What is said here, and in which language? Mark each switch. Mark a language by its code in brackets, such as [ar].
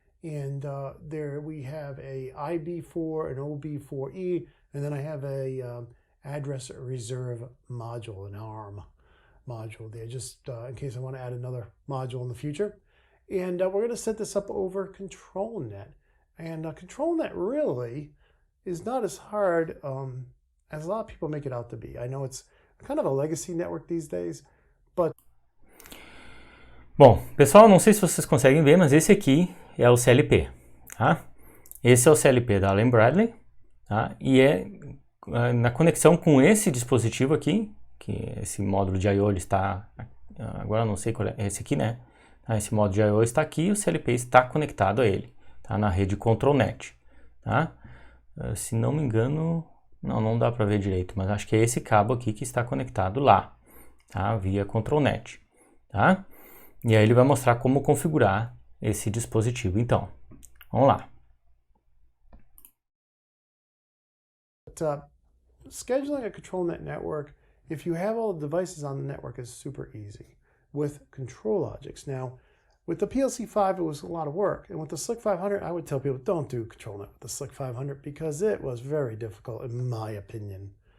[en] And there we have a IB4, an OB4E, and then I have a address reserve module, an ARM module there, just in case I want to add another module in the future. And we're going to set this up over ControlNet. And ControlNet really is not as hard as a lot of people make it out to be. I know it's kind of a legacy network these days, but... [pt] Bom, pessoal, não sei se vocês conseguem ver, mas esse aqui é o CLP, tá? Esse é o CLP da Allen Bradley, tá? E é na conexão com esse dispositivo aqui, que esse módulo de I/O está, agora não sei qual é, esse aqui, né? Esse módulo de I/O está aqui e o CLP está conectado a ele, tá? Na rede ControlNet, tá? Se não me engano, não dá para ver direito, mas acho que é esse cabo aqui que está conectado lá, tá? Via ControlNet, tá? E aí ele vai mostrar como configurar esse dispositivo, então. Vamos lá. [en] But, scheduling a ControlNet network, if you have all the devices on the network, is super easy with ControlLogix. Now, with the PLC-5, it was a lot of work. And with the SLC 500, I would tell people, don't do ControlNet with the SLC 500 because it was very difficult, in my opinion.